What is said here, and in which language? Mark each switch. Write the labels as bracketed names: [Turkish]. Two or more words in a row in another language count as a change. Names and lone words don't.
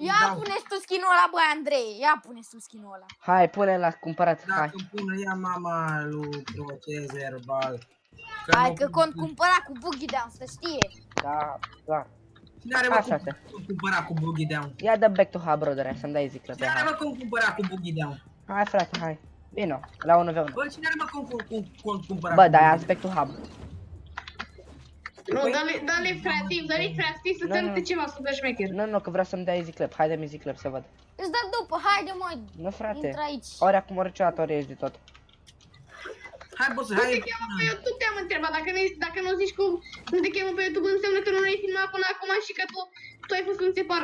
[Romanian] Ia dau. pune tu skin-ul ăla, bă, Andrei. Ia pune tu skin-ul ăla. Hai, pune la cumpărat, hai. Dacă îmi pune ea mama lui proces verbal. Hai că cont cumpăra cu boogie down, să știe. Da. Cine are, Așa, mă, frate. cum cumpăra cu boogie down? Ia dă [English] back to hub, brother, [Romanian] să-mi dai zi clip, Cine are, hai. mă, cum cumpăra cu boogie down? Hai, frate, hai. Vino, la 1v1. Bă, cine are, mă, cum cumpăra Bă, cu da, boogie ia [English] back to hub. [Romanian] Nu, dă-le creativ, să te arăte ceva super șmecher. Nu, că vreau să-mi dai zi clip, hai dă-mi zi clip să văd. Îți dă după, haide mă, Nu, frate. intră aici. Ori acum, ori niciodată, ori ești de tot. Hai, boss, Cum te hai. cheamă pe YouTube, te-am întrebat, dacă nu zici cum te cheamă pe YouTube, înseamnă că nu l-ai filmat până acum și că tu ai fost un separ.